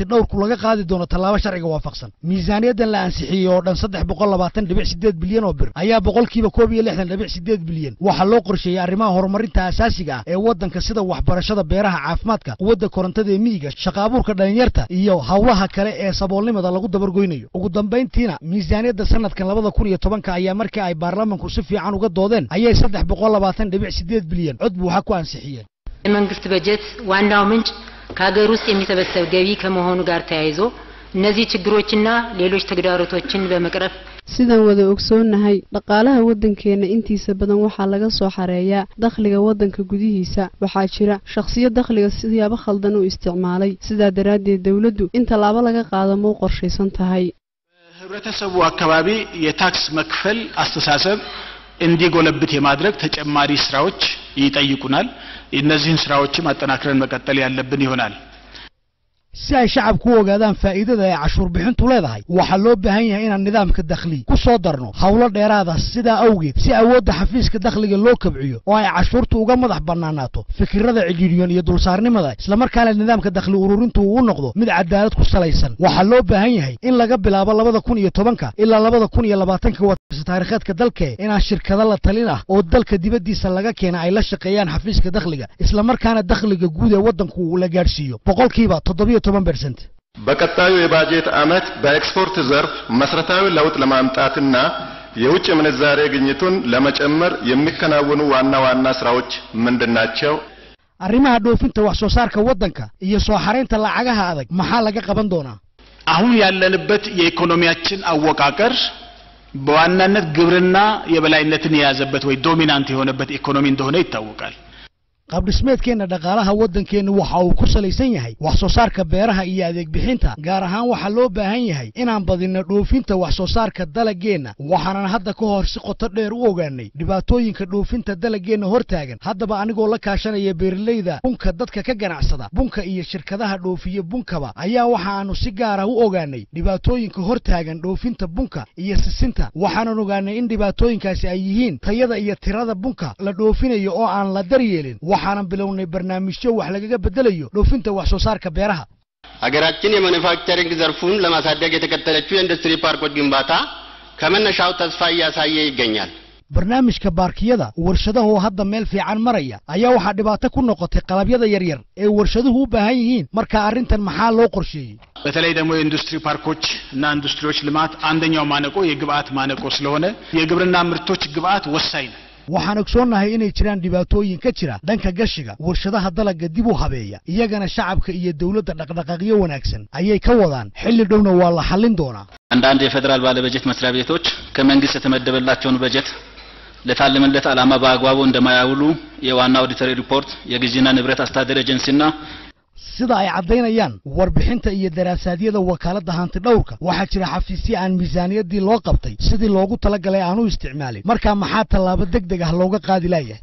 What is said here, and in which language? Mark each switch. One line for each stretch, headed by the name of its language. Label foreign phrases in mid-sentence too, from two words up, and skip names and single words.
Somali: dhowrku laga qaadi doono tallaabo sharciga waafaqsan miisaaniyadan la ansixiyay oo dhan 320.8 bilyan oo bir ayaa boqolkiiba 62.8 bilyan waxa loo qorsheeyay arrimaha horumarinta asaasiga ah ee wadanka sida waxbarashada beeraha caafimaadka quwadda korontada ee miyiga shaqaabuurka dhalinyarta iyo hawlaha kale ee saboolnimada lagu dabargoynayo ugu dambeyntiina miisaaniyada sanadkan 2010 ayaa markii ay baarlamaanku si fiican uga doodeen ayay 320.8 bilyan cod buuxa ku ansixiyeen
Amharic: የመንግስት በጀት ዋናው ምንጭ ከሀገር ውስጥ የሚሰበሰብ ገቢ ከመሆኑ ጋር ተያይዞ እነዚህ ችግሮችና ሌሎች ተግዳሮቶችን በመቅረፍ
Somali: sidaan wada ogsoonahay dhaqaalaha wadankeena intiisa badan waxa laga soo xareeyaa dakhliga wadanka gudihiisa waxa jira shakhsiyo dakhliga siyaabo khaldan u isticmaalay sida daraadeed dawladdu inta laaba laga qaado ma qorsheysan tahay
Amharic: ህብረተሰቡ አካባቢ የታክስ መክፈል አስተሳሰብ እንዲጎለብት የማድረግ ተጨማሪ ስራዎች ይጠይቁናል እነዚህን ስራዎችም አጠናክረን መቀጠል ያለብን ይሆናል
Somali: si ay shacabku u ogaadaan faa'iidada ay cashuur bixintu leedahay waxa loo baahan yahay in nidaamka dakhli ku soo darno hawlo dheeraad ah sida awgeed si awoodda xafiiska dakhliga loo kabciyo oo ay cashuurtu uga madax banaanaato fikirada cijiriyon iyo dulsaarnimada isla markaana nidaamka dakhli ururintu uu noqdo mid cadaalad ku salaysan waxa loo baahan yahay in laga bilaabo 2010 ilaa 2020 waqti taariikheedka dalka in shirkado la talin ah oo dalka dibadiisa laga keenay ay la shaqeeyaan xafiiska dakhliga isla markaana dakhliga guud ee wadanku uu la gaarsiiyo boqolkiiba 7%
Amharic: በቀጣዩ የባጀት ዓመት በኤክስፖርት ዘርፍ መሰረታዊ ለውጥ ለማምጣትና የውጭ ምንዛሬ ግኝቱን ለመጨመር የሚከናወኑ ዋና ስራዎች ምንድናቸው?
Somali: arrimaha dhoofinta wax soo saarka wadanka iyo soo xareynta lacagaha adag maxaa laga qaban doonaa?
Amharic: አሁን ያለንበት የኢኮኖሚያችን አወቃቀር በዋናነት ግብርና የበላይነትን የያዘበት ወይ ዶሚናንት የሆነበት ኢኮኖሚ እንደሆነ ይታወቃል።
Somali: qaab dhismeedkeena dhaqaalaha wadankeena waxa uu ku salaysan yahay wax soo saarka beeraha iyo adeeg bixinta gaar ahaan waxa loo baahan yahay inaan badino dhoofinta wax soo saarka dalageena waxaan hadda ka hor si qoto dheer u ogaanay dhibaatooyinka dhoofinta dalageena hortaagan haddaba anigoo la kaashanaya beeraleyda bunka dadka ka ganacsada bunka iyo shirkadaha dhoofiye bunkaba ayaa waxaanu si gaar ah u ogaanay dhibaatooyinka hortaagan dhoofinta bunka iyo sisinta waxaan ogaanay in dhibaatooyinkaasi ay yihiin tayada iyo tirada bunka la dhoofinayo oo aan la daryeelin waxaan bilownay barnaamijyo wax laga bedelayo dhoofinta wax soo saarka beeraha
Amharic: ሀገራችን የማኑፋክቸሪንግ ዘርፉን ለማሳደግ የተከተለችው ኢንዱስትሪ ፓርኮች ግንባታ ከመነሻው ተስፋ እያሳየ ይገኛል
Somali: barnaamijka baarkiyada warshadaha oo hadda meel fiican maraya ayaa waxa dhibaato ku noqotay qalabyada yaryar ee warshaduhu u baahan yihiin marka arintan maxaa loo qorsheeyay
Amharic: በተለይ ደግሞ የኢንዱስትሪ ፓርኮች እና ኢንዱስትሪዎች ልማት አንደኛው ማነቆ የግብአት ማነቆ ስለሆነ የግብርና ምርቶች ግብአት ወሳኝ ነው
Somali: waxaan ogsoonahay inay jiraan dhibaatooyin ka jira dhanka gashiga warshadaha dalagga dib u habeeya iyagana shacabka iyo dawladda dhaqdhaqaaqyo wanaagsan ayay ka wadaan xilli dhowna waa la xallin doonaa
Amharic: አንዳንድ የፌደራል ባለበጀት መስሪያ ቤቶች ከመንግስት የተመደበላቸውን በጀት ለታለመለት ዓላማ በአግባቡ እንደማያውሉ የዋና ኦዲተር ሪፖርት የግዢና ንብረት አስተዳደር ኤጀንሲና
Somali: sida ay cadeynayaan warbixinta iyo daraasaadiyada wakaaladda hanti dhowrka waxa jira xafiisyo aan miisaaniyadii loo qabtay sidii loogu talagalay aanu isticmaalin marka maxaa tallaabo degdeg ah looga qaadi lahayaa